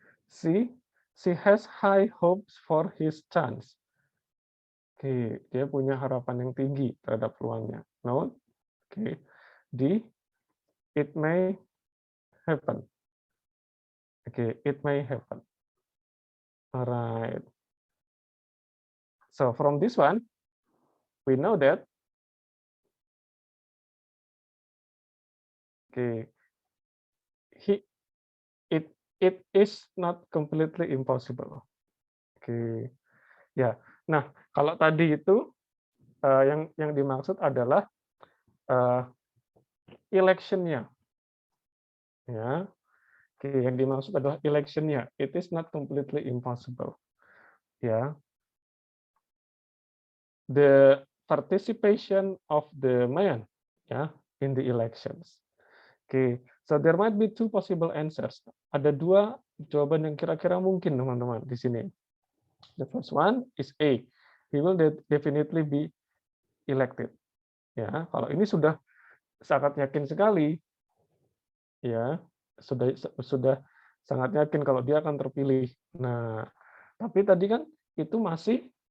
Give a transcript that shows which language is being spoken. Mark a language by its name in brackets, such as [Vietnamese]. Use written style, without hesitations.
[English] C, she has high hopes for his chance. [Indonesian] Oke, dia punya harapan yang tinggi terhadap peluangnya. [English] No. Oke. D, it may happen. Oke, it may happen. Alright. So from this one, we know that okay, it is not completely impossible. Oke, ya. [Indonesian] Nah, kalau tadi itu yang dimaksud adalah election-nya, ya. Oke, yang dimaksud adalah election-nya. [English] It is not completely impossible, ya. The participation of the man, ya, in the elections. Oke, so there might be two possible answers. [Indonesian] Ada dua jawaban yang kira-kira mungkin, teman-teman, di sini. [English] The first one is A. He will definitely be elected. [Indonesian] Ya, kalau ini sudah sangat yakin sekali, ya, sudah sangat yakin kalau dia akan terpilih. Nah, tapi tadi kan itu masih